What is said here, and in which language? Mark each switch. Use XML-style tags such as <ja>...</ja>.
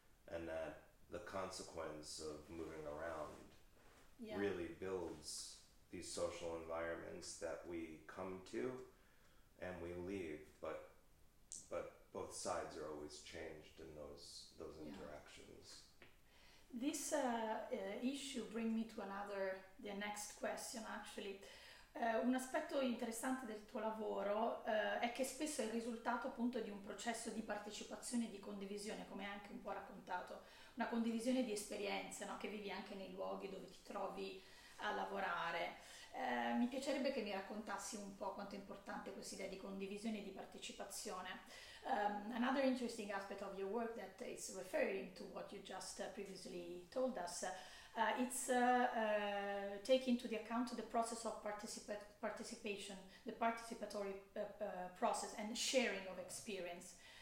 <en>And that the consequence of moving around really builds these social environments that we come to and we leave, but both sides are always changed in those interactions. This issue brings me to the next question actually.</en> <it>Un aspetto interessante del tuo lavoro è che spesso è il risultato appunto di un processo di partecipazione e di condivisione, come hai anche un po' raccontato, una condivisione di esperienze, no? Che vivi anche nei luoghi dove ti trovi a lavorare. Mi piacerebbe che mi raccontassi un po' quanto è importante questa idea di condivisione e di partecipazione.</it> <en>Another interesting aspect of your work that is referring to what you just previously told us, it's taking into the account the process of participation, the participatory process and sharing of experience.</en>